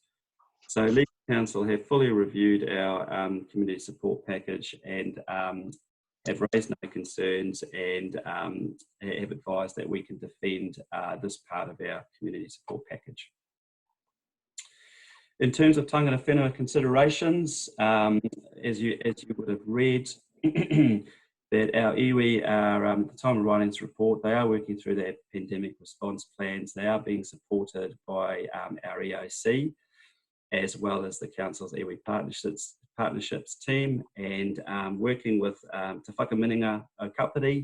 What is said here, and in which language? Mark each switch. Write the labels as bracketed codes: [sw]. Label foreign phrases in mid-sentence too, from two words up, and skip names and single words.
[en] So Legal Counsel have fully reviewed our community support package and have raised no concerns, and have advised that we can defend this part of our community support package. In terms of [mi] tangata whenua [en] considerations, as you would have read, that our iwi are, at the time of writing this report, they are working through their pandemic response plans. They are being supported by our EOC, as well as the Council's iwi partnerships team, and working with Te Whakaminenga o Kapiti.